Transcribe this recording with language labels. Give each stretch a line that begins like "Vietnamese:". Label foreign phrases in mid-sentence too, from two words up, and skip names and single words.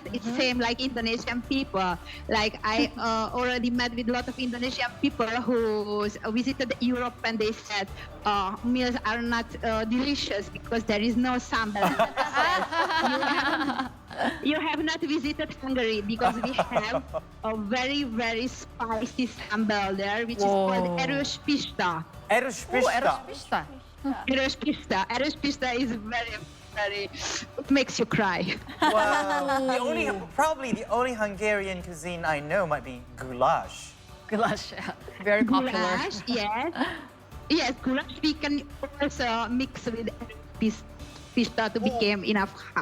English: It's same like Indonesian people. Like I already met with a lot of Indonesian people who visited Europe, and they said meals are not delicious because there is no sambal. You have not visited Hungary because we have a very, very spicy sambal there, which is called erős pista. Erős Oh, pista. erős pista. Erős pista. Erős pista is very, very, it makes you cry. Wow. Probably the only Hungarian cuisine I know might be goulash. Goulash, very popular. Goulash, yes. Yes, goulash we can also mix with pista to become enough hot.